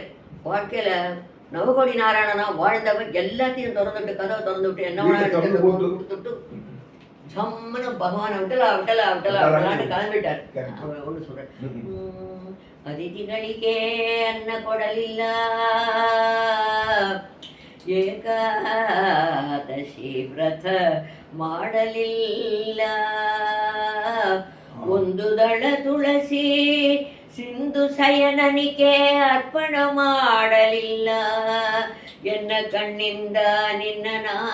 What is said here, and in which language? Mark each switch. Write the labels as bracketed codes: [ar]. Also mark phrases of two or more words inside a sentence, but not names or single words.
[ta] வாழ்க்கையில நவகோடி நாராயணனா வாழ்ந்தவர் எல்லாத்தையும் திறந்துட்டு கதவை திறந்து விட்டு என்ன கொடுத்துட்டு சம்மனு பகவானை விட்டலான்னு கிளம்பிட்டார். அவர் ஒண்ணு சொல்றார், [kn] ಅತಿಥಿಗಳಿಗೆ ಅನ್ನ ಕೊಡಲಿಲ್ಲ ಏಕಾದಶಿ ವ್ರತ ಮಾಡಲಿಲ್ಲ ಒಂದು ದಳ ತುಳಸಿ ಸಿಂಧು ಶಯನನಿಗೆ ಅರ್ಪಣ ಮಾಡಲಿಲ್ಲ ಎನ್ನ ಕಣ್ಣಿಂದ ನಿನ್ನ